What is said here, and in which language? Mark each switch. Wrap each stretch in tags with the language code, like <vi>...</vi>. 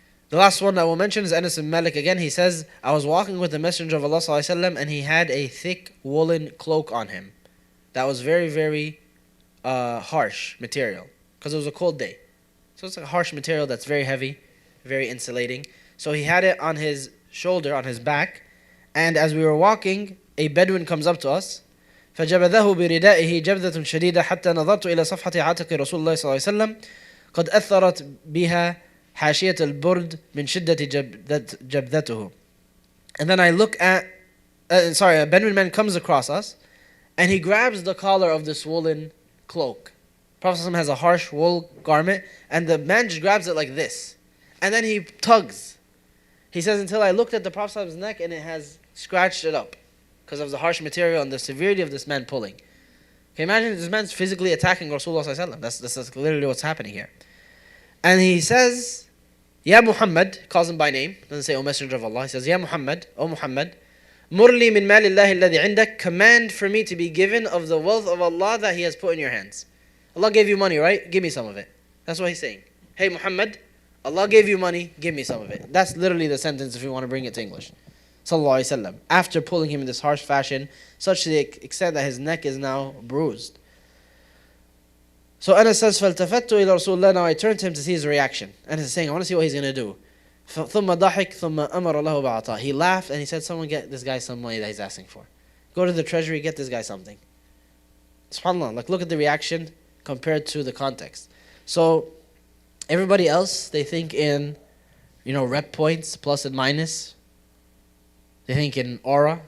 <en>The last one that we'll mention is Anas ibn Malik again. He says, I was walking with the Messenger of Allah ﷺ, and he had a thick woolen cloak on him. That was very, very harsh material. Because it was a cold day. So it's a harsh material that's very heavy, very insulating. So he had it on his shoulder, on his back. And as we were walking, a Bedouin comes up to us.</en> <ar>فجبذه بردائه جبذة شديدة حتى نظرت إلى صفحة عاتق رسول الله صلى الله عليه وسلم قد أثرت بها حاشية البرد من شدة جبذته.</ar> <en>And then I look at, a Bedouin man comes across us, and he grabs the collar of this woolen cloak. Prophet ﷺ has a harsh wool garment, and the man just grabs it like this. And then he tugs. He says, until I looked at the Prophet ﷺ's neck, and it has scratched it up because of the harsh material and the severity of this man pulling. Can you imagine this man's physically attacking Rasulullah ﷺ? That's literally what's happening here. And he says, Ya Muhammad, calls him by name, doesn't say, O Messenger of Allah. He says, Ya Muhammad, O Muhammad,</en> <ar>Murli min malillahi alladhi indak,</ar> <en>command for me to be given of the wealth of Allah that He has put in your hands. Allah gave you money, right? Give me some of it. That's what he's saying. Hey Muhammad, Allah gave you money, give me some of it. That's literally the sentence if you want to bring it to English. Sallallahu Alaihi Wasallam. After pulling him in this harsh fashion, such to the extent that his neck is now bruised. So Anas says,</en> <ar>فَالْتَفَتُّ إِلَى رَسُولِ اللَّهِ.</ar> <en>Now I turned to him to see his reaction. Anas is saying, I want to see what he's going to do.</en> <ar>ثُمَّ ضَحِكْ ثُمَّ أَمَرَ لَهُ بَعَطَاهِ.</ar> <en>He laughed and he said, someone get this guy some money that he's asking for. Go to the treasury, get this guy something. SubhanAllah, look at the reaction compared to the context. So everybody else, they think in, rep points, plus and minus. They think in aura.</en>